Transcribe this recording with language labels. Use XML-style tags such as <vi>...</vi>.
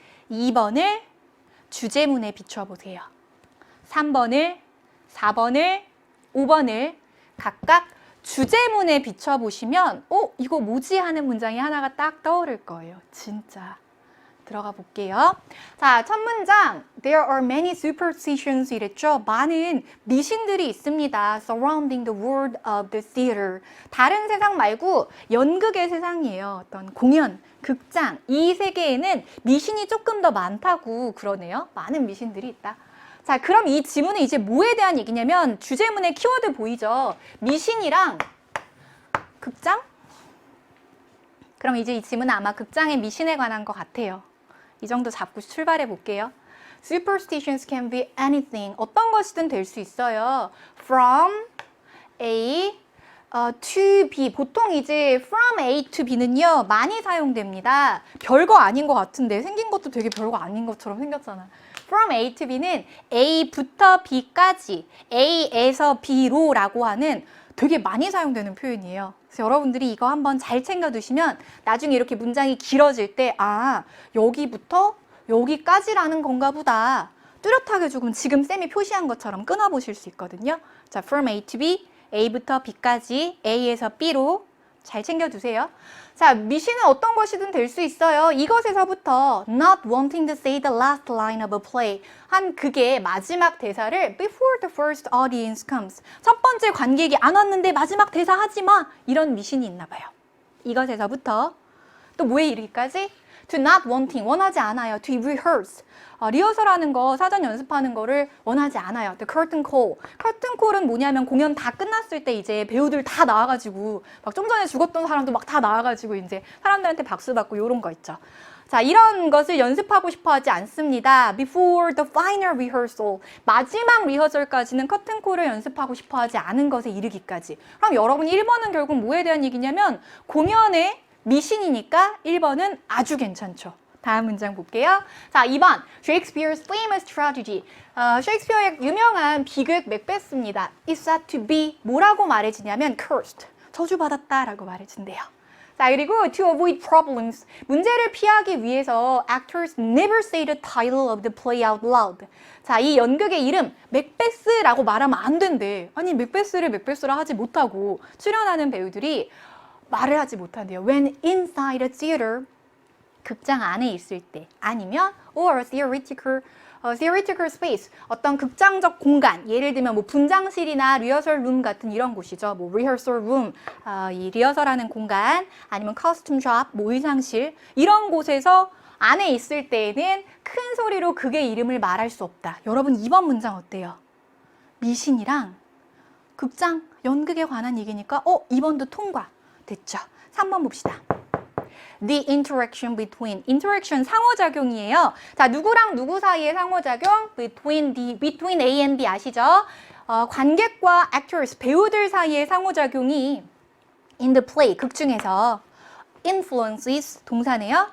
<ko>2번을 주제문에 비춰보세요. 3번을, 4번을, 5번을 각각 주제문에 비춰보시면 이거 뭐지 하는 문장이 하나가 딱 떠오를 거예요. 진짜. 들어가 볼게요. 자, 첫 문장.</ko> <en>There are many superstitions</en> <ko>이랬죠. 많은 미신들이 있습니다.</ko> <en>Surrounding the world of the theater.</en> <ko>다른 세상 말고 연극의 세상이에요. 어떤 공연, 극장. 이 세계에는 미신이 조금 더 많다고 그러네요. 많은 미신들이 있다. 자, 그럼 이 지문은 이제 뭐에 대한 얘기냐면 주제문의 키워드 보이죠? 미신이랑 극장? 그럼 이제 이 지문은 아마 극장의 미신에 관한 것 같아요. 이 정도 잡고 출발해 볼게요.</ko> <en>Superstitions can be anything.</en> <ko>어떤 것이든 될 수 있어요.</ko> <en>From A to B.</en> <ko>보통 이제</ko> <en>from A to B</en> <ko>는요. 많이 사용됩니다. 별거 아닌 것 같은데 생긴 것도 되게 별거 아닌 것처럼 생겼잖아.</ko> <en>From A to B</en> <ko>는 A부터 B까지 A에서 B로 라고 하는 되게 많이 사용되는 표현이에요. 그래서 여러분들이 이거 한번 잘 챙겨두시면 나중에 이렇게 문장이 길어질 때 여기부터 여기까지라는 건가 보다. 뚜렷하게 조금 지금 쌤이 표시한 것처럼 끊어보실 수 있거든요. 자,</ko> <en>from A to B,</en> <ko>A부터 B까지 A에서 B로 잘 챙겨두세요. 자, 미신은 어떤 것이든 될 수 있어요. 이것에서부터</ko> <en>not wanting to say the last line of a play.</en> <ko>한 극의 마지막 대사를</ko> <en>before the first audience comes.</en> <ko>첫 번째 관객이 안 왔는데 마지막 대사 하지 마. 이런 미신이 있나 봐요. 이것에서부터 또 뭐에 이르기까지?</ko> <en>to not wanting,</en> <ko>원하지 않아요.</ko> <en>to rehearse.</en> <ko>리허설하는 거, 사전 연습하는 거를 원하지 않아요.</ko> <en>The curtain call.</en> <ko>curtain call은 뭐냐면 공연 다 끝났을 때 이제 배우들 다 나와가지고 막 좀 전에 죽었던 사람도 막 다 나와가지고 이제 사람들한테 박수 받고 이런 거 있죠. 자, 이런 것을 연습하고 싶어 하지 않습니다.</ko> <en>Before the final rehearsal.</en> <ko>마지막 리허설까지는 커튼 콜을 연습하고 싶어 하지 않은 것에 이르기까지. 그럼 여러분 1번은 결국 뭐에 대한 얘기냐면 공연의 미신이니까 1번은 아주 괜찮죠. 다음 문장 볼게요. 자, 2번.</ko> <en>Shakespeare's famous tragedy.</en> <ko>셰익스피어의 유명한 비극 맥베스입니다.</ko> <en>Is said to be</en> <ko>뭐라고 말해지냐면</ko> <en>cursed.</en> <ko>저주받았다라고 말해진대요. 자, 그리고</ko> <en>to avoid problems.</en> <ko>문제를 피하기 위해서</ko> <en>actors never say the title of the play out loud.</en> <ko>자, 이 연극의 이름 맥베스라고 말하면 안 된대. 아니, 맥베스를 맥베스라 하지 못하고 출연하는 배우들이 말을 하지 못한대요.</ko> <en>When inside a theater,</en> <ko>극장 안에 있을 때, 아니면</ko> <en>or theoretical space,</en> <ko>어떤 극장적 공간, 예를 들면 뭐 분장실이나 리허설 룸 같은 이런 곳이죠. 뭐</ko> <en>rehearsal room,</en> <ko>이 리허설하는 공간, 아니면</ko> <en>costume shop,</en> <ko>뭐 의상실, 이런 곳에서 안에 있을 때에는 큰 소리로 극의 이름을 말할 수 없다. 여러분 2번 문장 어때요? 미신이랑 극장, 연극에 관한 얘기니까 2번도 통과. 됐죠. 3번 봅시다.</ko> <en>The interaction between.</en> <ko>interaction 상호작용이에요. 자, 누구랑 누구 사이의 상호작용?</ko> <en>between A and B</en> <ko>아시죠? 관객과 actors, 배우들 사이의 상호작용이</ko> <en>in the play,</en> <ko>극 중에서</ko> <en>influences,</en> <ko>동사네요.</ko>